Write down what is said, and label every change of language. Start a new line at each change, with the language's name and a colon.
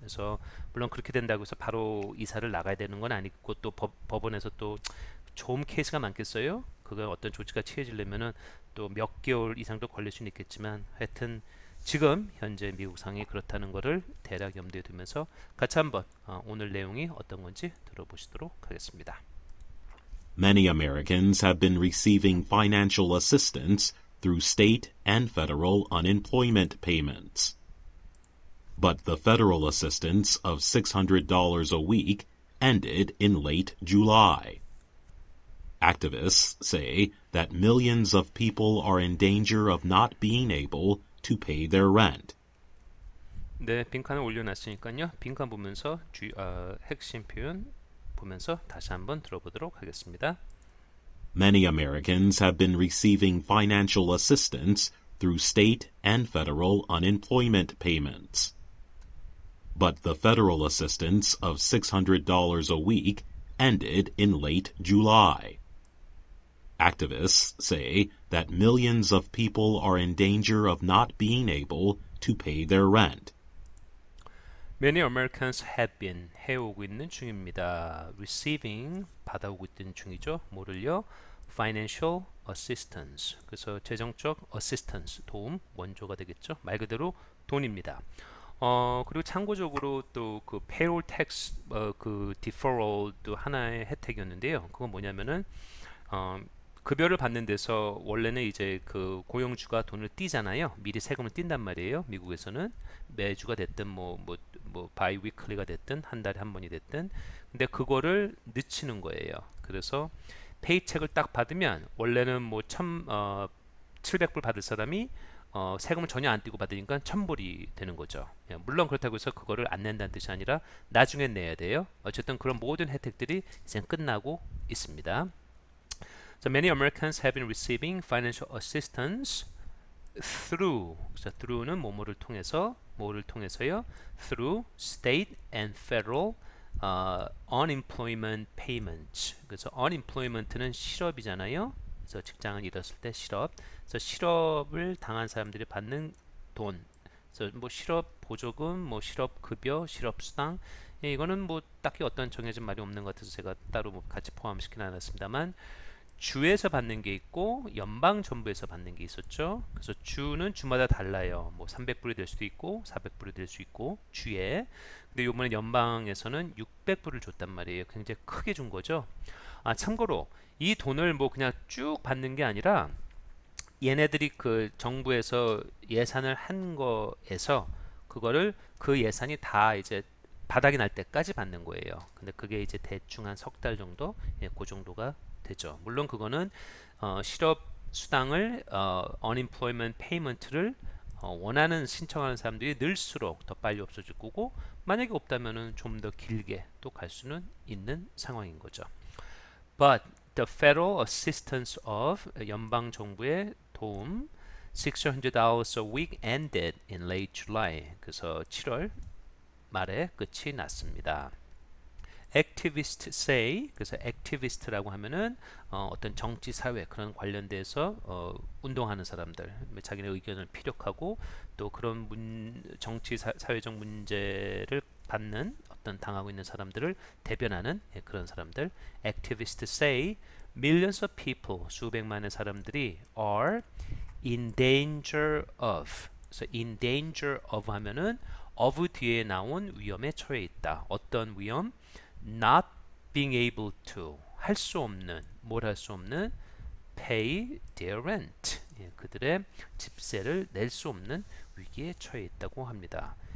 Korean: 그래서 물론 그렇게 된다고 해서 바로 이사를 나가야 되는 건 아니고, 또 법원에서 또 좋은 케이스가 많겠어요. 그거 어떤 조치가 취해지려면은 또 몇 개월 이상도 걸릴 수는 있겠지만, 하여튼 지금 현재 미국 상황이 그렇다는 것을 대략 염두에 두면서 같이 한번 오늘 내용이 어떤 건지 들어보시도록 하겠습니다.
English: Many Americans have been receiving financial assistance through state and federal unemployment payments. But the federal assistance of $600 a week ended in late July. Activists say that millions of people are in danger of not being able to pay their rent.
Korean: 네, 빈칸을 올려놨으니까요. 빈칸 보면서 핵심 표현 보면서 다시 한번 들어보도록 하겠습니다.
English: Many Americans have been receiving financial assistance through state and federal unemployment payments. But the federal assistance of $600 a week ended in late July. Activists say that millions of people are in danger of not being able to pay their rent. Many Americans have been
Korean: 해오고 있는 중입니다. Receiving 받아오고 있는 중이죠.
English: 뭐를요? Financial assistance.
Korean: 그래서 재정적 assistance 도움 원조가 되겠죠. 말 그대로 돈입니다. 그리고 참고적으로 또 그 payroll tax 그 deferral도 하나의 혜택이었는데요. 그건 뭐냐면은 어, 급여를 받는 데서 원래는 이제 그 고용주가 돈을 띄잖아요. 미리 세금을 띈단 말이에요. 미국에서는 매주가 됐든 뭐 바이위클리가 됐든 한 달에 한 번이 됐든, 근데 그거를 늦추는 거예요. 그래서 페이첵을 딱 받으면 원래는 뭐 700불 받을 사람이 세금을 전혀 안 떼고 받으니까 1000불이 되는 거죠. 예, 물론 그렇다고 해서 그거를 안 낸다는 뜻이 아니라 나중에 내야 돼요. 어쨌든 그런 모든 혜택들이 이제 끝나고 있습니다.
English: So many Americans have been receiving financial assistance through.
Korean: 그래서 through는 뭐뭐를 통해서, 뭐를 통해서요?
English: Through state and federal unemployment payments.
Korean: 그래서 unemployment는 실업이잖아요. 그래서 직장을 잃었을 때 실업. 그래서 실업을 당한 사람들이 받는 돈. 그래서 뭐 실업 보조금, 뭐 실업 급여, 실업 수당. 예, 이거는 뭐 딱히 어떤 정해진 말이 없는 것 같아서 제가 따로 뭐 같이 포함시키는 않았습니다만, 주에서 받는 게 있고 연방 정부에서 받는 게 있었죠. 그래서 주는 주마다 달라요. 뭐 300불이 될 수도 있고 400불이 될 수 있고 주에. 근데 요번에 연방에서는 600불을 줬단 말이에요. 굉장히 크게 준 거죠. 참고로 이 돈을 뭐 그냥 쭉 받는 게 아니라 얘네들이 그 정부에서 예산을 한 거에서 그거를 그 예산이 다 이제 바닥이 날 때까지 받는 거예요. 근데 그게 이제 대충 한 석 달 정도, 예, 그 정도가 되죠. 물론 그거는 실업 수당을 unemployment payment를 원하는 신청하는 사람들이 늘수록 더 빨리 없어질 거고, 만약에 없다면은 좀 더 길게 또 갈 수는 있는 상황인 거죠.
English: But the federal assistance of
Korean: 연방 정부의 도움
English: $600 a week ended in late July.
Korean: 그래서 7월 말에 끝이 났습니다.
English: activist say,
Korean: 그래서 activist라고 하면은 어떤 정치 사회 그런 관련돼서 운동하는 사람들, 자기네 의견을 피력하고 또 그런 정치 사회적 문제를 받는 어떤 당하고 있는 사람들을 대변하는, 예, 그런 사람들.
English: activist say millions of people,
Korean: 수백만의 사람들이
English: are in danger of.
Korean: 그래서
English: in danger of
Korean: 하면은 of 뒤에 나온 위험에 처해 있다. 어떤 위험?
English: not being able to,
Korean: 할 수 없는, 뭘 할 수 없는,
English: pay their rent,
Korean: 예, 그들의 집세를 낼 수 없는 위기에 처해 있다고 합니다.